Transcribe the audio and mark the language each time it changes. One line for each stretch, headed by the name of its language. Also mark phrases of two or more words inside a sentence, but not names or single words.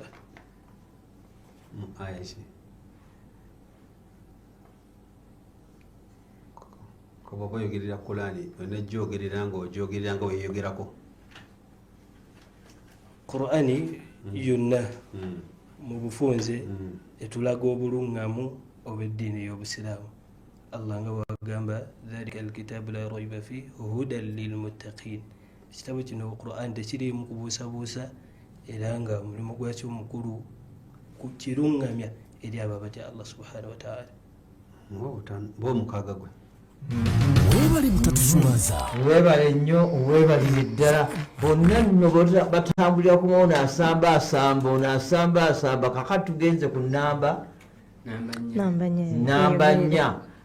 Ganda: mu aya ki Kuba oyogerera Qur'ani onejjogerera nga weyogerako. Qur'ani yonna mu bufunze etulaga obulungamu obw'eddiini y'obusiraamu. Allah nga bwagamba
Arabic: ذلك الكتاب لا ريب فيه هدى للمتقين.
Ganda: Ekitabo kino Qur'an tekiriimu kubuusabuusa era nga mulimu gwakyo omukulu kukirungamya eri abo abatya Allah
Arabic: سبحانه وتعالى.
Ganda: Bw'omukaaga gwe Webale mutatusuwaza. Webale nnyo, webalire ddala. Bonna nno batambulira ku ono asamba, kakati tugenze ku namba nnya.